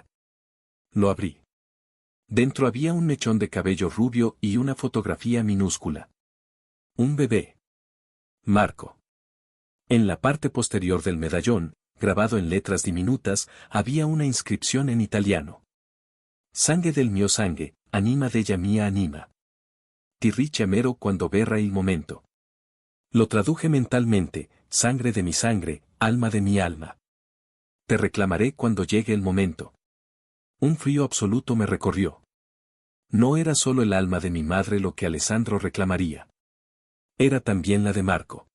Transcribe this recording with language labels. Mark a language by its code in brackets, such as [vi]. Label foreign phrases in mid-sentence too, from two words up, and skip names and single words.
[es] Lo abrí. Dentro había un mechón de cabello rubio y una fotografía minúscula. Un bebé. Marco. En la parte posterior del medallón, grabado en letras diminutas, había una inscripción en italiano. [it] Sangue del mio sangue, anima della mia anima. Ti richiamerò quando verrà il momento. [es] Lo traduje mentalmente, sangre de mi sangre, alma de mi alma. Te reclamaré cuando llegue el momento. Un frío absoluto me recorrió. No era solo el alma de mi madre lo que Alessandro reclamaría. Era también la de Marco.